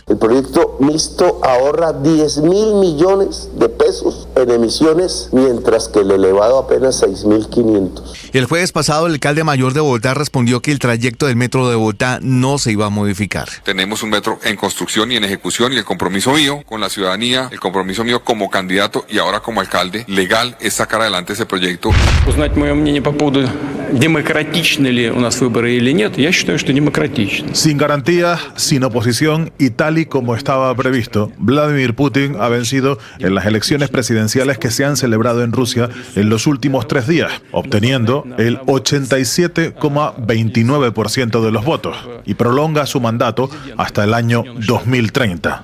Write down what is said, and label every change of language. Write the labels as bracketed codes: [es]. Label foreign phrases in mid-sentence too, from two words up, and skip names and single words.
[es] El proyecto mixto ahorra 10.000 millones de pesos en emisiones, mientras que el elevado apenas 6.500. El jueves pasado, el alcalde mayor de Bogotá respondió que el trayecto del metro de Bogotá no se iba a modificar. Tenemos un metro en construcción y en ejecución, y el compromiso mío con la ciudadanía, el compromiso mío como candidato y ahora como alcalde legal es sacar adelante ese proyecto. [ru] Узнать мое мнение по поводу демократичны ли у нас выборы или нет, я считаю, что демократичны. [es] Sin garantías, sin oposición y tal y como estaba previsto, Vladimir Putin ha vencido en las elecciones presidenciales que se han celebrado en Rusia en los últimos 3 días, obteniendo el 87,29% de los votos y prolonga su mandato hasta el año 2030.